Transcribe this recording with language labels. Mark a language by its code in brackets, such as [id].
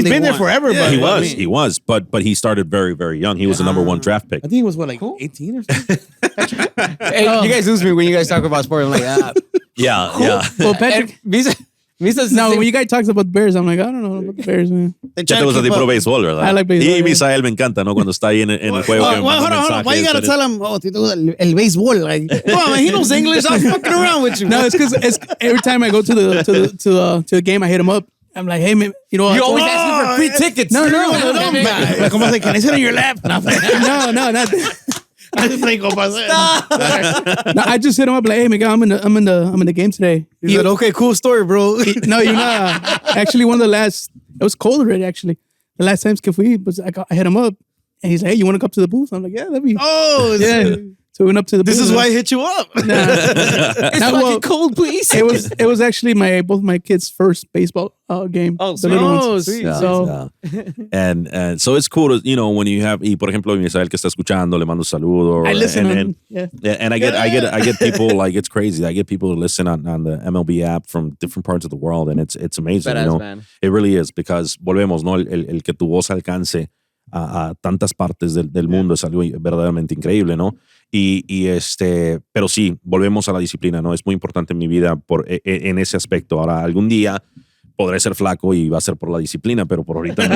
[en] he's been there forever. Yeah, But he was. But he started very, very young. He was the number 1 draft pick. I think he was 18 or something. Hey, you guys lose me when you guys talk about sport. I'm like, Yeah. Well, Patrick. No, when you guys talk about the Bears, I'm like, I don't know about the Bears, man. [es] Ya te gusta tipo béisbol, ¿verdad? [en] I like baseball. [es] Y Misael me encanta, ¿no? Cuando está ahí en el juego. [en] Hold on. Why you gotta tell him, el béisbol? Like, come on, man, he knows English. I'm fucking around with you. No, it's because every time I go to the game, I hit him up. I'm like, hey, man, you always ask me for free tickets. No. [es] Como se [en] can I sit on your lap? No, not that. I just hit him up like, hey, Miguel, I'm in the game today. He said, okay, cool story, bro. No, you're not. Actually, one of the last, it was cold already, actually. The last time I hit him up, and he's like, hey, you want to come up to the booth? I'm like, yeah, that'd be. Oh, yeah. So we went up to the booth. This is why I hit you up. It's fucking cold, please. It was actually both my kids' first baseball game. Oh, the little ones. Sweet. Yeah, so, and so it's cool to, when you have, [es] y por ejemplo, Misael que está escuchando, le mando un saludo. [en] I listen. And I get people, like, it's crazy. I get people to listen on the MLB app from different parts of the world, and it's amazing. Badass, man. It really is, because [es] volvemos, ¿no? El que tu voz alcance a tantas partes del mundo es algo verdaderamente increíble, ¿no? Pero sí, volvemos a la disciplina, ¿no? Es muy importante en mi vida en ese aspecto. Ahora, algún día podré ser flaco y va a ser por la disciplina, pero por ahorita no.